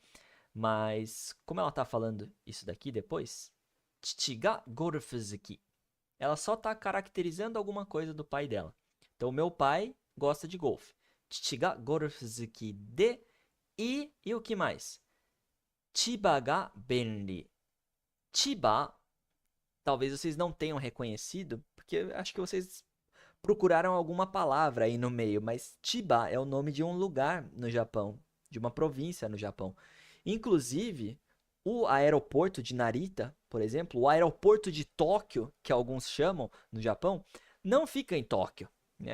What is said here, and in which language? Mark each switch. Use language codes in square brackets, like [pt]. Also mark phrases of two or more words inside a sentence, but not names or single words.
[pt] Mas, como ela tá falando isso daqui depois, [ja] 父がゴルフ好き, [pt] ela só tá caracterizando alguma coisa do pai dela. Então, meu pai gosta de golfe. [ja] 父がゴルフ好きで [pt] e o que mais? [ja] 千葉が便利. [pt] Chiba, talvez vocês não tenham reconhecido, porque acho que vocês procuraram alguma palavra aí no meio, mas Chiba é o nome de um lugar no Japão, de uma província no Japão. Inclusive, o aeroporto de Narita, por exemplo, o aeroporto de Tóquio, que alguns chamam no Japão, não fica em Tóquio, né?